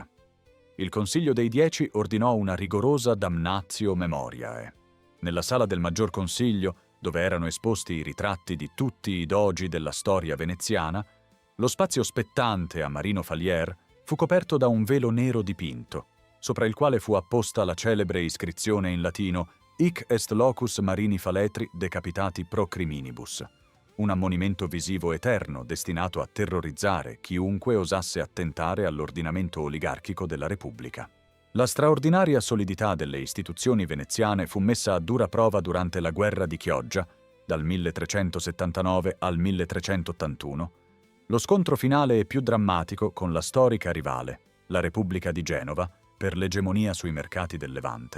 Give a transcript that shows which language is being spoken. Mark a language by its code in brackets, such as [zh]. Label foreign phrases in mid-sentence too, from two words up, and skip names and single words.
[it] Il Consiglio dei Dieci ordinò una rigorosa [la] damnatio memoriae. [it] Nella sala del Maggior Consiglio, dove erano esposti i ritratti di tutti i dogi della storia veneziana, lo spazio spettante a Marino Falier fu coperto da un velo nero dipinto, sopra il quale fu apposta la celebre iscrizione in latino [la] «Hic est locus Marini Faletri decapitati pro criminibus», [it] un ammonimento visivo eterno destinato a terrorizzare chiunque osasse attentare all'ordinamento oligarchico della Repubblica. La straordinaria solidità delle istituzioni veneziane fu messa a dura prova durante la guerra di Chioggia, dal 1379 al 1381, lo scontro finale e più drammatico con la storica rivale, la Repubblica di Genova, per l'egemonia sui mercati del Levante.